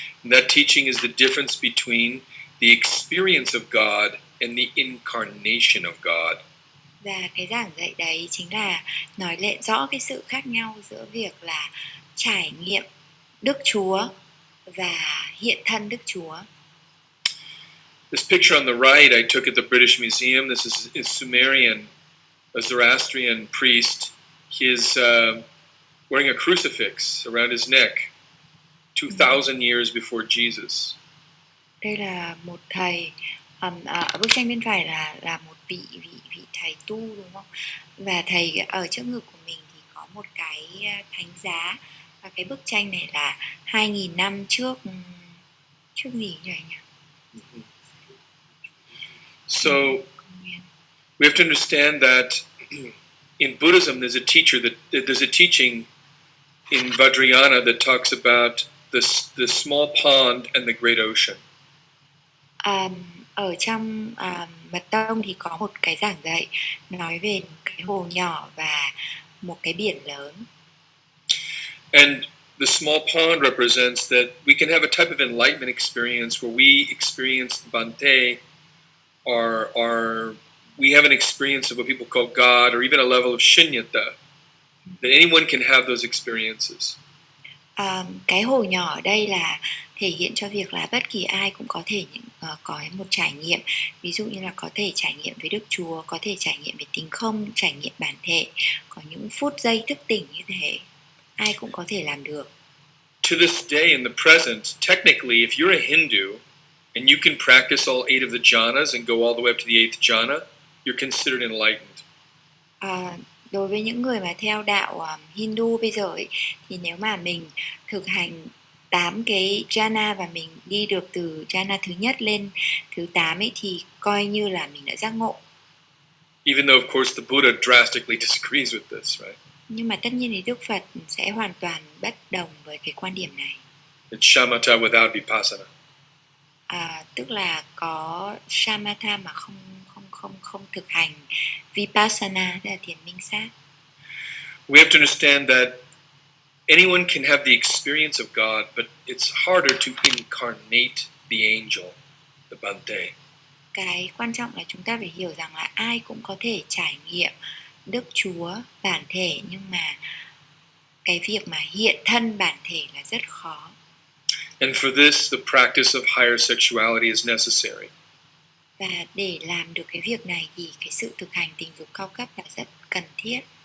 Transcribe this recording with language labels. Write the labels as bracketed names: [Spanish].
[English] That teaching is the difference between the experience of God and the incarnation of God. [Vietnamese] Và cái giảng dạy đấy chính là nói lên rõ cái sự khác nhau giữa việc là trải nghiệm Đức Chúa và hiện thân Đức Chúa. [English] This picture on the right I took at the British Museum. This is Sumerian, a Zoroastrian priest. He is wearing a crucifix around his neck 2,000 years before Jesus. [Vietnamese] Đây là một thầy, ở bức tranh bên phải là một vị thầy tu đúng không? Và thầy ở trước ngực của mình thì có một cái thánh giá, và cái bức tranh này là 2.000 năm trước gì vậy nhỉ? [English] So we have to understand that in Buddhism there's a teaching in Vajrayana that talks about the small pond and the great ocean. [Vietnamese] Ở trong Mật tông thì có một cái giảng dạy nói về một cái hồ nhỏ và một cái biển lớn. [English] And the small pond represents that we can have a type of enlightenment experience where we experience the Bhante, or we have an experience of what people call God, or even a level of shunyata. That anyone can have those experiences. [Vietnamese] Cái hồ nhỏ ở đây là thể hiện cho việc là bất kỳ ai cũng có thể có một trải nghiệm, ví dụ như là có thể trải nghiệm với Đức Chúa, có thể trải nghiệm về tính không, trải nghiệm bản thể, có những phút giây thức tỉnh như thế, ai cũng có thể làm được. [English] To this day in the present, technically, if you're a Hindu and you can practice all 8 of the jhanas and go all the way up to the 8th jhana, you're considered enlightened. [Vietnamese] Đối với những người mà theo đạo Hindu bây giờ ấy, thì nếu mà mình thực hành 8 cái jhana và mình đi được từ jhana thứ nhất lên thứ 8 ấy, thì coi như là mình đã giác ngộ. [English] Even though, of course, the Buddha drastically disagrees with this, right? [Vietnamese] Nhưng mà tất nhiên thì Đức Phật sẽ hoàn toàn bất đồng với cái quan điểm này. [English] It's shamatha without vipassana. [Vietnamese] Tức là có shamatha mà không thực hành vipassana, tức là thiền minh sát. [English] We have to understand that anyone can have the experience of God, but it's harder to incarnate the angel, the Bhante. [Vietnamese] Cái quan trọng là chúng ta phải hiểu rằng là ai cũng có thể trải nghiệm Đức Chúa bản thể, nhưng mà cái việc mà hiện thân bản thể là rất khó. [English] And for this, the practice of higher sexuality is necessary. [Vietnamese] Và để làm được cái việc này thì cái sự thực hành tình dục cao cấp là rất cần thiết.